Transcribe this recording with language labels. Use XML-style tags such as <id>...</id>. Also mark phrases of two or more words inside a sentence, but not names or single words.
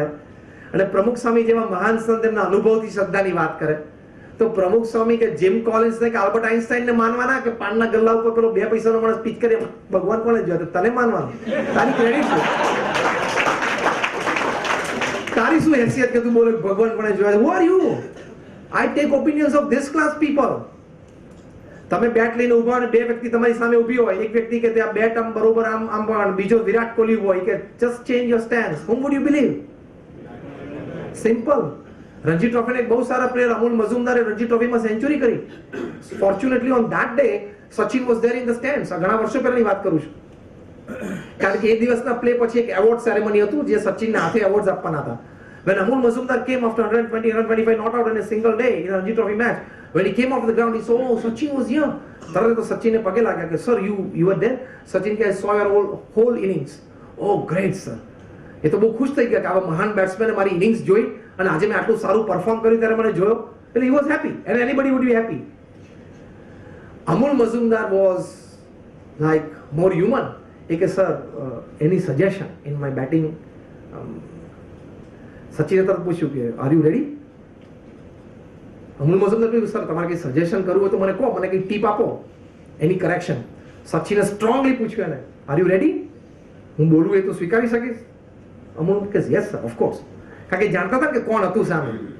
<gu>અને પ્રમુખ સ્વામી જેવા મહાન સંત એમના અનુભવથી શ્રદ્ધાની વાત કરે તો પ્રમુખ સ્વામી કે જીમ કોલિન્સ ને કે આલ્બર્ટ આઇન્સ્ટાઈન ને માનવાના કે પાનના ગલ્લા ઉપર પેલો 2 પૈસાનો માણસ સ્પીચ કરે ભગવાન કોણે જોયો? તને માનવાનું? તારી ક્રેડિટ શું? તારી શું હેસિયત કે તું બોલે ભગવાન કોણે જોયો?</gu> <en>Who are you? I take opinions of this class people.</en> <gu>તમે બેટ લઈને ઉભા અને 2 વ્યક્તિ તમારી સામે ઊભી હોય, એક વ્યક્તિ કે તે આ બેટ આમ બરોબર આમ બીજો વિરાટ કોહલી હોય કે</gu> <en>just change your stance. Whom would you believe?</en> <gu>સિમ્પલ. રણજી ટ્રોફીના એક બહુ સારા પ્લેયર અમૂલ મઝુમદારે રણજી ટ્રોફીમાં સેન્ચુરી કરી.</gu> <en>Fortunately on that day Sachin was there in the stands.</en> <gu>આ ઘણા વર્ષો પહેલાની વાત કરું છું. કારણ કે એ દિવસના પ્લે પછી એક એવોર્ડ સેરેમની હતું જે સચિનના હાથે એવોર્ડ્સ આપવાના હતા.</gu> <en>When Amul Mazumdar came after 120-125 not out in a single day in a Ranji Trophy match, when he came off the ground, he saw, oh, Sachin was here.</en> <gu>તરત તો સચિને પગે લાગ્યા કે સર</gu> <en>you were there? સચિન કે I saw your whole innings. Oh great sir.</en> <gu>એ તો બહુ ખુશ થઈ ગયા કે આવા મહાન બેટ્સમેને મારી ઇનિંગ્સ જોઈ અને આજે મેં આટલું સારું પરફોર્મ કર્યું ત્યારે મને જોયો.</gu> <en>એટલે he was happy and anybody would be happy. Amul Mazumdar was like more human.</en> <gu>એ કે</gu> <en>સર any suggestion in my batting?</en> <gu>સચિને તરત પૂછ્યું કે</gu> <en>are you ready?</en> <gu>અમૂલ મઝુમદાર કહ્યું સર તમારે કંઈ સજેશન કરવું હોય તો મને કહો, મને કંઈ ટીપ આપો,</gu> <en>any correction.</en> <gu>સચિને સ્ટ્રોંગલી પૂછ્યું એને,</gu> <en>are you ready?</en> <gu>હું બોલું એ તો સ્વીકારી શકીશ? અમૂલ કે</gu> <en>yes sir, of course.</en> <gu>કારણ કે જાણતા હતા કે કોણ હતું સામે.</gu>